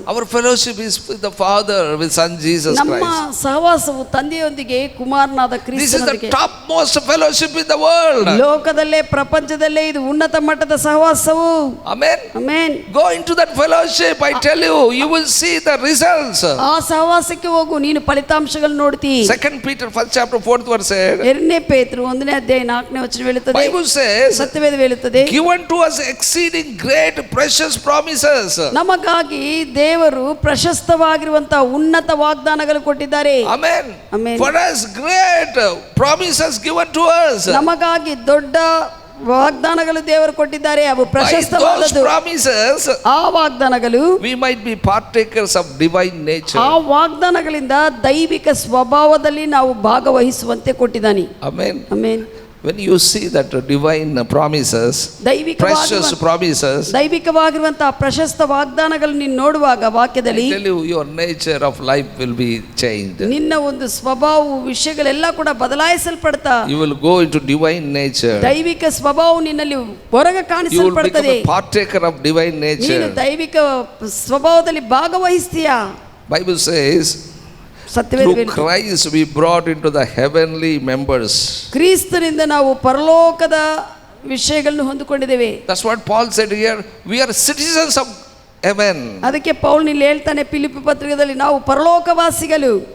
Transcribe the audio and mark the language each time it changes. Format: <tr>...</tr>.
<en>Our fellowship is with the Father, with Son Jesus Christ.</en> <kn>ನಮ್ಮ ಸಹವಾಸವು ತಂದೆಯೊಂದಿಗೆ, ಕುಮಾರನಾದ ಕ್ರಿಸ್ತನೊಂದಿಗೆ.</kn> <en>This is the topmost fellowship in the world.</en> <kn>ಲೋಕದಲ್ಲೇ, ಪ್ರಪಂಚದಲ್ಲೇ ಇದು ಉನ್ನತ ಮಟ್ಟದ ಸಹವಾಸವು.</kn> <en>Amen. Amen. Go into that fellowship, I tell you, you will see the results.</en> <kn>ಆ ಸಹವಾಸಕ್ಕೆ ಹೋಗು, ನೀನು ಫಲಿತಾಂಶಗಳನ್ನು ನೋಡ್ತಿ.</kn> <en>2 Peter 1st chapter 4th verse said,</en> <kn>2ನೇ ಪೇತ್ರನು 1ನೇ ಅಧ್ಯಾಯ 4ನೇ ವಚನ ಹೇಳುತ್ತದೆ,</kn> <en>Bible says,</en> <kn>ಸತ್ಯವೇದ ಹೇಳುತ್ತದೆ,</kn> <en>given to us exceeding great precious promises.</en> <kn>ನಮಗಾಗಿ ದೇವರು ಪ್ರಶಸ್ತವಾಗಿರುವಂತಹ ಉನ್ನತ ವಾಗ್ದಾನಗಳು ಕೊಟ್ಟಿದ್ದಾರೆ.</kn> <en>Amen. Amen. For us great promises given to us.</en> <kn>ನಮಗಾಗಿ ದೊಡ್ಡ ವಾಗ್ದಾನಗಳು ದೇವರು ಕೊಟ್ಟಿದ್ದಾರೆ. ಅವು ಪ್ರಶಸ್ತವಾದದ್ದು. ಆ ವಾಗ್ದಾನಗಳು</kn> <en>we might be partakers of divine nature.</en> <kn>ಆ ವಾಗ್ದಾನಗಳಿಂದ ದೈವಿಕ ಸ್ವಭಾವದಲ್ಲಿ ನಾವು ಭಾಗವಹಿಸುವಂತೆ ಕೊಟ್ಟಿದ್ದಾನೆ.</kn> <en>Amen. Amen. When you see that divine promises, precious promises,</en> <kn>ದೈವಿಕವಾಗಿರುವಂತಹ ಪ್ರಶಸ್ತ ವಾಗ್ದಾನಗಳು ನೀನು ನೋಡುವಾಗ ವಾಕ್ಯದಲ್ಲಿ,</kn> <en>I tell you, your nature of life will be changed.</en> <kn>ನಿನ್ನ ಒಂದು ಸ್ವಭಾವ ವಿಷಯಗಳೆಲ್ಲ ಕೂಡ ಬದಲಾಯಿಸಲ್ಪಡ್ತಾ,</kn> <en>you will go into divine nature.</en> <kn>ದೈವಿಕ ಸ್ವಭಾವ ನಿನ್ನಲ್ಲಿ ಹೊರಗೆ ಕಾಣಿಸಲ್ಪಡುತ್ತದೆ.</kn> <en>You will become a partaker of divine nature.</en> <kn>ನೀನು ದೈವಿಕ ಸ್ವಭಾವದಲ್ಲಿ ಭಾಗವಹಿಸ್ತೀಯಾ?</kn> <en>Bible says, through Christ we brought into the heavenly members.</en> <kn>ಕ್ರಿಸ್ತನಿಂದ ನಾವು ಪರಲೋಕದ ವಿಷಯಗಳನ್ನು ಹೊಂದಿಕೊಂಡಿದ್ದೇವೆ.</kn> <en>That's what Paul said here, we are citizens of heaven.</en> <kn>ಅದಕ್ಕೆ ಪೌಲ್ ಇಲ್ಲಿ ಹೇಳ್ತಾನೆ ಫಿಲಿಪ್ಪಿ ಪತ್ರಿಕೆಯಲ್ಲಿ, ನಾವು ಪರಲೋಕವಾಸಿಗಳು.</kn>